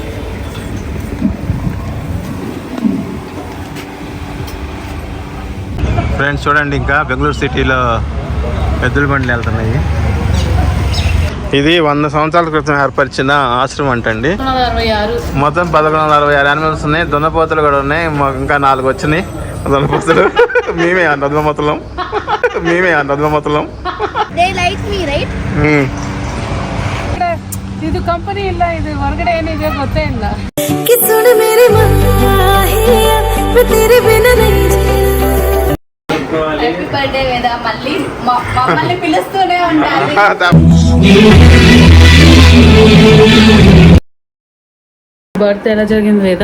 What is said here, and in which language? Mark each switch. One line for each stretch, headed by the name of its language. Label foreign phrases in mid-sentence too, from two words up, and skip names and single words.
Telugu: ఫ్రెండ్స్ చూడండి, ఇంకా బెంగళూరు సిటీలో ఎద్దుల బండ్లు వెళ్తున్నాయి. ఇది 100 సంవత్సరాల క్రితం ఏర్పరిచిన ఆశ్రమం అంటండి. మొత్తం 1166 యానిమల్స్ ఉన్నాయి. దున్నపోతులు కూడా ఉన్నాయి. ఇంకా 4 వచ్చినాయి దున్నపోతులు. మేమే ఆ నదుమతలం.
Kannada: ಇದು ಕಂಪನಿ ಇಲ್ಲ, ಇದು ಹೊರಗಡೆ ಏನಿದೆ ಗೊತ್ತೇ ಇಲ್ಲ.
Telugu: హ్యాపీ బర్త్డే వేద, మమ్మల్ని పిలుస్తూనే ఉండాలి. బర్త్డే ఎలా జరిగింది వేద?